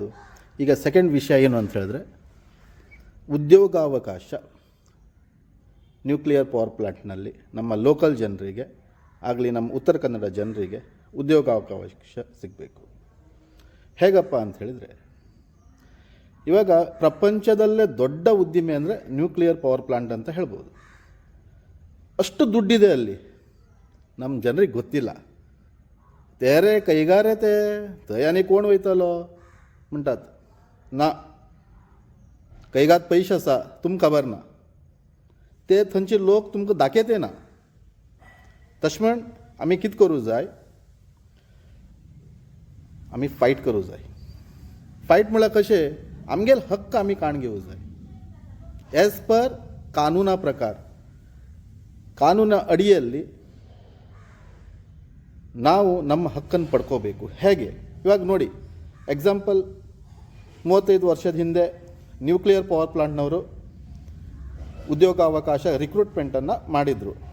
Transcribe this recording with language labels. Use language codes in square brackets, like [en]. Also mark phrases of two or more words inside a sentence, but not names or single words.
[kn] ಈಗ ಸೆಕೆಂಡ್ ವಿಷಯ ಏನು ಅಂತ ಹೇಳಿದ್ರೆ, ಉದ್ಯೋಗಾವಕಾಶ [en] nuclear power [kn] ಪ್ಲ್ಯಾಂಟ್ನಲ್ಲಿ ನಮ್ಮ ಲೋಕಲ್ ಜನರಿಗೆ ಆಗಲಿ, ನಮ್ಮ ಉತ್ತರ ಕನ್ನಡ ಜನರಿಗೆ ಉದ್ಯೋಗಾವಕಾಶ ಸಿಗಬೇಕು. ಹೇಗಪ್ಪ ಅಂತ ಹೇಳಿದರೆ, ಇವಾಗ ಪ್ರಪಂಚದಲ್ಲೇ ದೊಡ್ಡ ಉದ್ದಿಮೆ ಅಂದರೆ [en] nuclear power plant [kn] ಅಂತ ಹೇಳ್ಬೋದು. ಅಷ್ಟು ದುಡ್ಡಿದೆ ಅಲ್ಲಿ, ನಮ್ಮ ಜನರಿಗೆ ಗೊತ್ತಿಲ್ಲ. [kok] तेरे कईगारे ते तयानी कोण वयतलो म्हणटात ना, कैगात पयशे आसा तुमकां खबर ना, ते थंयचे लोक तुमकां दाखयते ना. तशें म्हण आमी कितें करूं जाय, आमी फायट करूं जाय. फायट म्हळ्यार कशें, आमगेले हक्क आमी काण घेवूं जाय [en] as per [kok] कानुना प्रकार. [kn] ಕಾನೂನ ಅಡಿಯಲ್ಲಿ ನಾವು ನಮ್ಮ ಹಕ್ಕನ್ನು ಪಡ್ಕೋಬೇಕು. ಹೇಗೆ? ಇವಾಗ ನೋಡಿ, ಎಕ್ಸಾಂಪಲ್ 35 ವರ್ಷದ ಹಿಂದೆ [en] nuclear power [kn] ಪ್ಲಾಂಟ್ನವರು ಉದ್ಯೋಗಾವಕಾಶ ರಿಕ್ರೂಟ್ಮೆಂಟನ್ನು ಮಾಡಿದರು.